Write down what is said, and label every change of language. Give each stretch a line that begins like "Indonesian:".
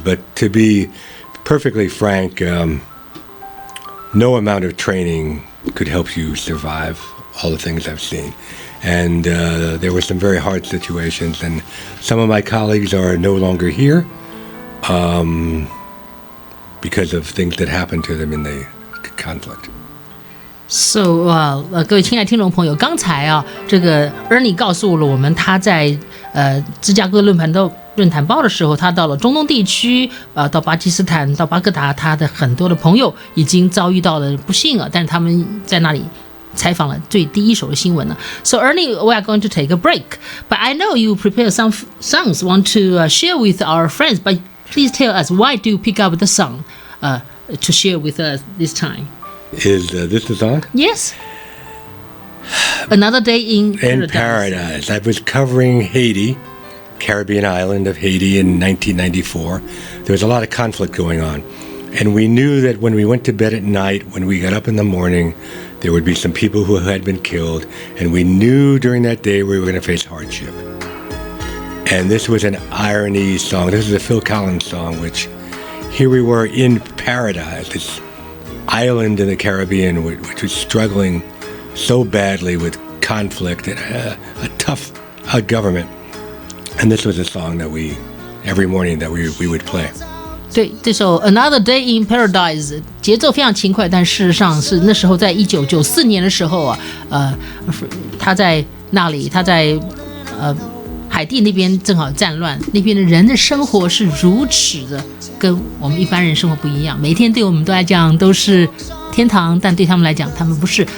English: But to be perfectly frank, no amount of training could help you survive all the things I've seen. And there were some very hard situations. And some of my colleagues are no longer here. Because of things that happened to them in the conflict.
Chinese: So, 各位亲爱的听众朋友，刚才啊，这个 Ernie 告诉了我们，他在芝加哥论坛报的时候，他到了中东地区，到巴基斯坦，到巴格达，他的很多的朋友已经遭遇到了不幸啊，但是他们在那里采访了第一手的新闻呢。
English: So Ernie, we are going to take a break, but I know you prepare some songs want to share with our friends, but please tell us, why do you pick up the song to share with us this time? Is this the song? Yes. Another Day in Paradise. I was covering Haiti, Caribbean island of Haiti in 1994. There was a lot of conflict going on. And we knew that when we went to bed at night, when we got up in the morning, there would be some people who had been killed. And we knew during that day we were going to face hardship. And this was an irony song. This is a Phil Collins song, which here we were in paradise, this island in the Caribbean, which was struggling so badly with conflict and a tough government. And this was a song that every morning that we would play.
Chinese: 对，这首 Another Day in Paradise 节奏非常轻快，但事实上是那时候在1994年的时候啊，他在那里，他在海地那边正好战乱，那边的人的生活是如此的跟我们一般人生活不一样，每天对我们都来讲都是天堂，但对他们来讲他们不是。